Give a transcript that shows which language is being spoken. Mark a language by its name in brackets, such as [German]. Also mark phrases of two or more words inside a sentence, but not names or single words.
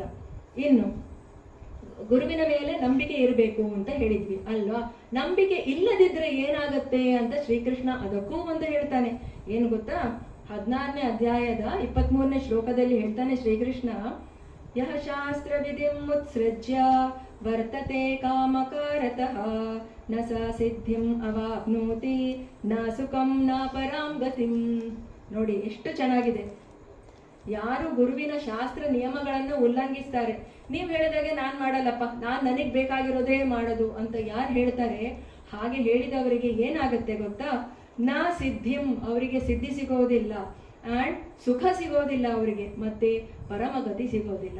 [Kannada] ಇನ್ನು ಗುರುವಿನ ಮೇಲೆ ನಂಬಿಕೆ ಇರಬೇಕು ಅಂತ ಹೇಳಿದ್ವಿ ಅಲ್ವಾ. ನಂಬಿಕೆ ಇಲ್ಲದಿದ್ರೆ ಏನಾಗತ್ತೆ ಅಂತ ಶ್ರೀಕೃಷ್ಣ ಅದಕ್ಕೂ ಒಂದು ಹೇಳ್ತಾನೆ. ಏನು ಗೊತ್ತಾ, 16ನೇ ಅಧ್ಯಾಯದ 23ನೇ ಶ್ಲೋಕದಲ್ಲಿ ಹೇಳ್ತಾನೆ ಶ್ರೀಕೃಷ್ಣ, [Sanskrit] ಯಹ ಶಾಸ್ತ್ರ ವಿಧಿಂ ಉತ್ಸೃಜ್ಯ ವರ್ತತೆ ಕಾಮಕಾರತಃ ನ ಸ ಸಿದ್ಧಿಂ ಅವಾಪ್ನೋತಿ ನ ಸುಖಂ ನ ಪರಾಂ ಗತಿಂ. [Kannada] ನೋಡಿ ಎಷ್ಟು ಚೆನ್ನಾಗಿದೆ. ಯಾರು ಗುರುವಿನ ಶಾಸ್ತ್ರ ನಿಯಮಗಳನ್ನು ಉಲ್ಲಂಘಿಸ್ತಾರೆ, ನೀವು ಹೇಳಿದಾಗೆ ನಾನ್ ಮಾಡಲ್ಲಪ್ಪ, ನನಗ್ ಬೇಕಾಗಿರೋದೇ ಮಾಡೋದು ಅಂತ ಯಾರು ಹೇಳ್ತಾರೆ, ಹಾಗೆ ಹೇಳಿದವರಿಗೆ ಏನಾಗುತ್ತೆ ಗೊತ್ತಾ, [Sanskrit] ನಾ ಸಿದ್ಧಿಂ, [Kannada] ಅವರಿಗೆ ಸಿದ್ಧಿ ಸಿಗೋದಿಲ್ಲ, ಅಂಡ್ ಸುಖ ಸಿಗೋದಿಲ್ಲ ಅವರಿಗೆ, ಮತ್ತೆ ಪರಮಗತಿ ಸಿಗೋದಿಲ್ಲ.